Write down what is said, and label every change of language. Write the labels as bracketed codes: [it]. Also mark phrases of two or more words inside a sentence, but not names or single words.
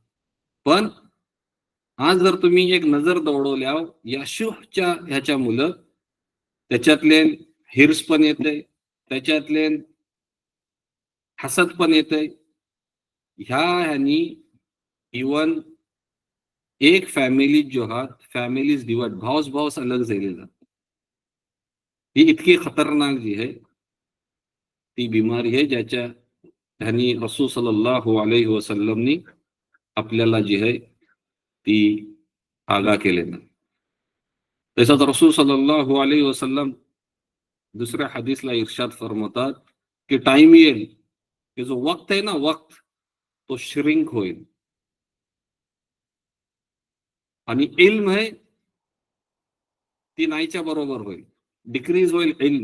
[mr] पण आज जर तुम्ही एक नजर दौडवल्या या शुहच्या ह्याच्या मुलं, त्याच्यातले हिर्स पण येते, त्याच्यातले हसद पण येते. ह्यानी इवन एक फॅमिली जो आहात, [en] families divide, [mr] भावस भावस अलग झालेला. ही इतकी खतरनाक जी आहे ती बिमारी आहे, ज्याच्या ह्यानी रसूल [ar] صلى الله عليه وسلم [mr] आपल्याला जी आहे ती आगा केलेला. तसंच रसूल [ar] صلى الله عليه وسلم [mr] दुसऱ्या हदीसला इर्शाद फरमातात की टाइम येईल की जो वक्त आहे ना, वक्त तो श्रिंक होईल आणि इल्म आहे ती नाहीच्या बरोबर होईल, डिक्रीज होईल इल्म.